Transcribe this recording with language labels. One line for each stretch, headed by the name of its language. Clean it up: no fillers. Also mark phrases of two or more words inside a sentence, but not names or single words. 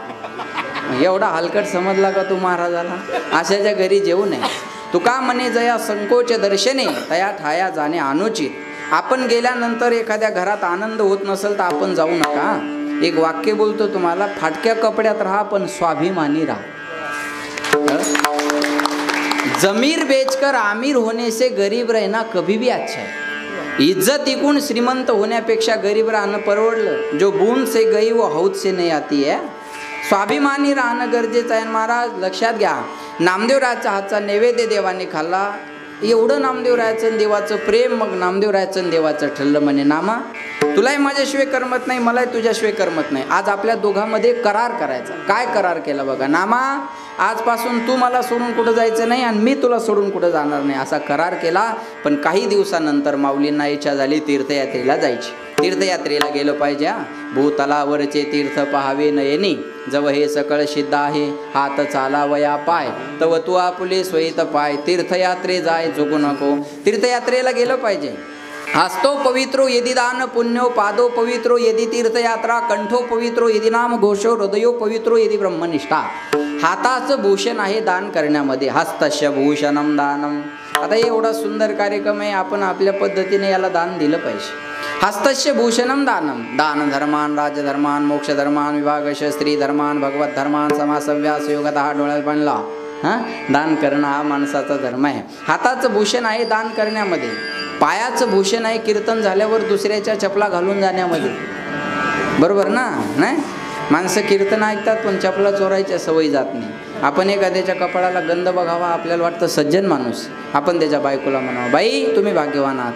Marathi: एवढा हलकट समजला का तू महाराजाला. अशाच्या घरी जेवू नये. तुका म्हणे जया संकोच दर्शने तया ठाया जाणे अनुचित। आपण गेल्यानंतर एखाद्या घरात आनंद होत नसेल तर आपण जाऊ नका। एक वाक्य बोलतो तुम्हाला, फाटक्या कपड्यात राहा पण स्वाभिमानी राहा।
Hindi: जमीर बेचकर आमिर होने से गरीब रहना कभी भी अच्छा है।
Marathi: इज्जत इकून श्रीमंत होण्यापेक्षा गरीब राहणं परवडलं।
Hindi: जो बूंद से गई वो हौद से नहीं आती है।
Marathi: स्वाभिमानी राहणं गरजेचं आहे महाराज, लक्षात घ्या। नामदेवरायाचा हातचा नैवेद्य देवाने खाल्ला, एवढं नामदेवरायाचं देवाचं प्रेम, मग नामदेवरायाचं देवाचं ठरलं म्हणे नामा तुलाही माझ्याशिवाय करमत नाही, मलाही तुझ्याशिवाय करमत नाही। आज आपल्या दोघांमध्ये करार करायचा। काय करार केला बघा, नामा आजपासून तू मला सोडून कुठं जायचं नाही आणि मी तुला सोडून कुठं जाणार नाही, असा करार केला। पण काही दिवसानंतर माऊलींना इच्छा झाली तीर्थयात्रेला जायची। तीर्थयात्रेला गेलं पाहिजे। भूतलावरचे तीर्थ पहावे नयनी, जव हे सकळ सिद्ध आहे हात चालावया पाय, तव तू आपुले स्वैत पाय, तीर्थयात्रे जाय चुकू नको। तीर्थयात्रेला गेलं पाहिजे।
Sanskrit: हस्तो पवित्रो यदि दान पुण्यो, पादो पवित्रो यदि तीर्थयात्रा, कंठो पवित्रो यदि नाम घोषो, हृदयो पवित्रो यदि ब्रह्मनिष्ठा।
Marathi: हाताचं भूषण आहे दान करण्यामध्ये,
Sanskrit: हस्तस्य भूषणम दानम।
Marathi: आता एवढा सुंदर कार्यक्रम आहे, आपण आपल्या पद्धतीने याला दान दिलं पाहिजे।
Sanskrit: हस्तस्य भूषणम दानम, दान धर्मान राजधर्मान मोक्षधर्मान विभागश स्त्री धर्मान भगवत धर्मान समासव्यास योगतः
Marathi: डोळ्यात बनला। दान करणं हा माणसाचा धर्म आहे। हाताचं भूषण आहे दान करण्यामध्ये, पायाचं भूषण आहे कीर्तन झाल्यावर दुसऱ्याच्या चपला घालून जाण्यामध्ये, बरोबर ना? नाही माणसं कीर्तन ऐकतात पण चपला चोरायच्या सवयी जात नाही। आपण एखाद्याच्या कपाळाला गंध बघावा, आपल्याला वाटतं सज्जन माणूस, आपण त्याच्या बायकोला म्हणावं बाई तुम्ही भाग्यवान आहात।